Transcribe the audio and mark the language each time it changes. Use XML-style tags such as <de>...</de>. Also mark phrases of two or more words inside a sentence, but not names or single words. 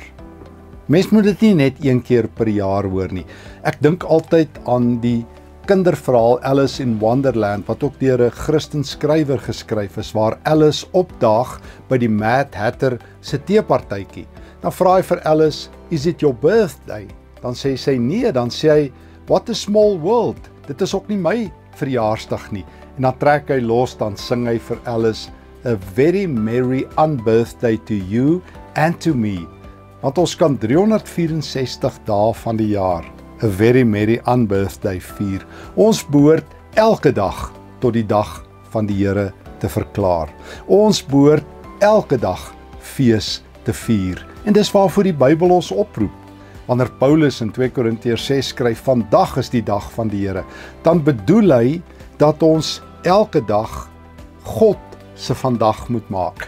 <af>Mens moet dit nie net een keer per jaar hoor nie. Ek dink altyd aan die kinderverhaal Alice in Wonderland, wat ook deur 'n Christen skrywer geskryf is, waar Alice opdaag by die Mad Hatter se teepartytjie. Dan vra hy vir Alice,</af> <en>"Is it your birthday?"</en> <af>Dan sê sy nee, dan sê hy,</af> <en>"What a small world,</en> <af>dit is ook nie my verjaarsdag nie." En dan trek hy los, dan sing hy vir Alice,</af> <en>"A very merry unbirthday to you and to me."</en> <af>Want ons kan 364 dae van die jaar 'n</af> <en>very merry unbirthday</en> <af>vier. Ons behoort elke dag tot die dag van die Here te verklaar. Ons behoort elke dag fees te vier. En dis waarvoor die Bybel ons oproep. Wanneer Paulus in 2 Korintiërs 6 skryf, "Vandag is die dag van die Here," dan bedoel hy dat ons elke dag God se vandag moet maak.</af>